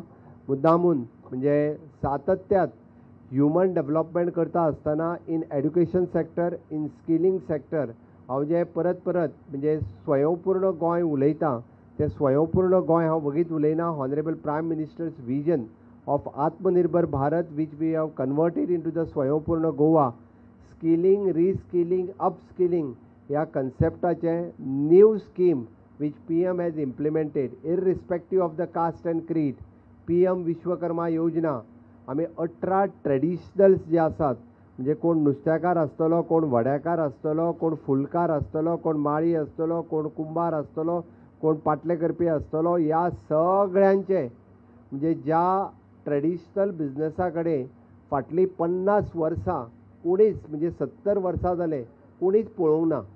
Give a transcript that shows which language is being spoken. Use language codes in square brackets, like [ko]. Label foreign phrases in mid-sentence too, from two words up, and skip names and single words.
[kok] मुद्दामून म्हणजे सातत्यात [en] human development [kok] करता आसतना [en] in education sector in skilling sector [kok] हांव जे परत म्हणजे स्वयंपूर्ण गोंय उलयतां तें स्वयंपूर्ण गोंय हांव वगीत उलयना. [en] Honourable Prime Minister's vision of आत्मनिर्भर भारत which we have converted into the स्वयंपूर्ण गोवा. skilling reskilling upskilling [kok] ह्या कन्सेप्टाचे [en] new scheme which PM has implemented irrespective of the caste and creed. [kok] PM विश्वकर्मा योजना आमी 18 ट्रेडिशनल्स जे आसात म्हणजे कोण नुस्तेकार आसतलो कोण वड्याकार आसतलो कोण फुलकार आसतलो कोण माळी आसतलो कोण कुंभार आसतलो कोण पाटले करपी आसतलो ह्या सगळ्यांचे म्हणजे ज्या ट्रेडिशनल बिजनेसा कडेन फाटली 50 वर्सां कोणीच म्हणजे 70 वर्सां जाले कोणीच पळोवंक ना.